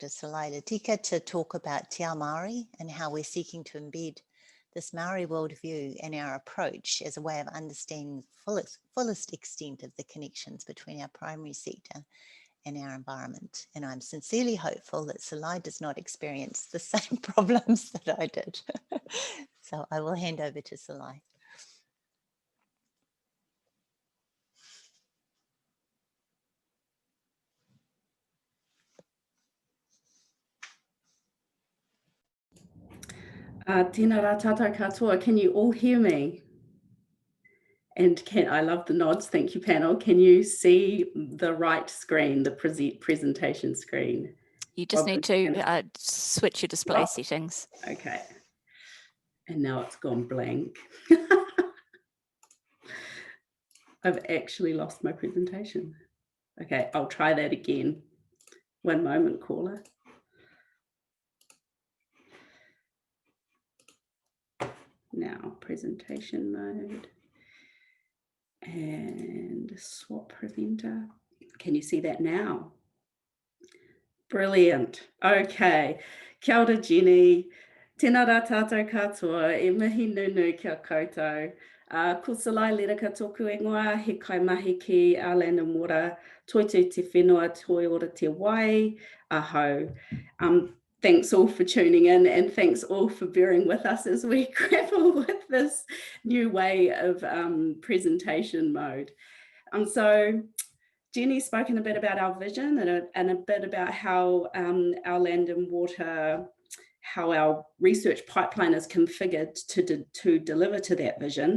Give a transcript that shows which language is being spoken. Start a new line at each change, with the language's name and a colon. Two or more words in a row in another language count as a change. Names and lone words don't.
English: Salai Latika to talk about
Māori: Te Ao Māori
English: and how we're seeking to embed this Māori worldview in our approach as a way of understanding the fullest extent of the connections between our primary sector and our environment. And I'm sincerely hopeful that Salai does not experience the same problems that I did. So I will hand over to Salai.
Māori: Tēnā rā tātou katoa,
English: can you all hear me? And I love the nods, thank you panel. Can you see the right screen, the presentation screen? You just need to switch your display settings. Okay. And now it's gone blank. I've actually lost my presentation. Okay, I'll try that again. One moment, caller. Now, presentation mode and swap presenter. Can you see that now? Brilliant. Okay.
Māori: Kia ora,
English: Jenny.
Māori: Tēnā rā tātou katoa, e mihi nunu kia koutou. Ko Salai Latika tōku ingoa, he kaimahi ki Our Land and Water, toitu te whenua, toi ora te wai, aho.
English: Thanks all for tuning in, and thanks all for bearing with us as we grapple with this new way of presentation mode. So Jenny's spoken a bit about our vision and a bit about how Our Land and Water, how our research pipeline is configured to deliver to that vision.